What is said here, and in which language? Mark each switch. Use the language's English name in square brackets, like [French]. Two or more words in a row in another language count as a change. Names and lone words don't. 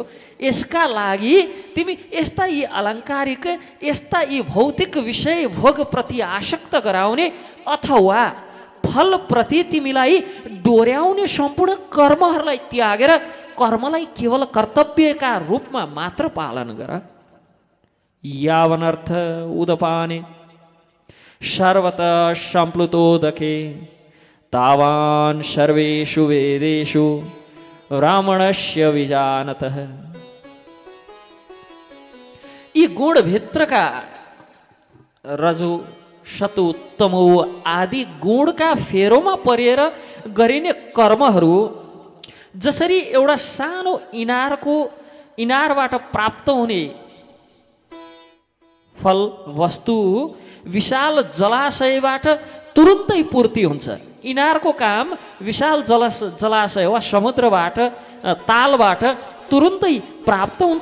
[Nepali] यसका लागि तिमी यस्ता यी अलङ्कारिक, यस्ता यी भौतिक विषय भोग प्रति आसक्त गराउने अथवा फल प्रति तिमीलाई डोर्याउने सम्पूर्ण कर्महरूलाई त्यागेर कर्मलाई केवल कर्तव्यका रूपमा मात्र पालन गर। [Sanskrit] यावनर्थ उदपाने सर्वतः सम्प्लुतोदके तावान् सर्वेषु वेदेषु ब्राह्मणस्य विजानतः। [Nepali] यी गुणभित्रका रजु सतु तमो आदि गुणका फेरोमा परेर गरिने कर्महरू जसरी एउटा सानो इनारबाट प्राप्त हुने फल वस्तु विशाल जलाशयबाट तुरुन्तै पूर्ति हुन्छ। इनारको काम विशाल जलाशय वा समुद्रबाट, तालबाट तुरुन्तै प्राप्त हुन्छ।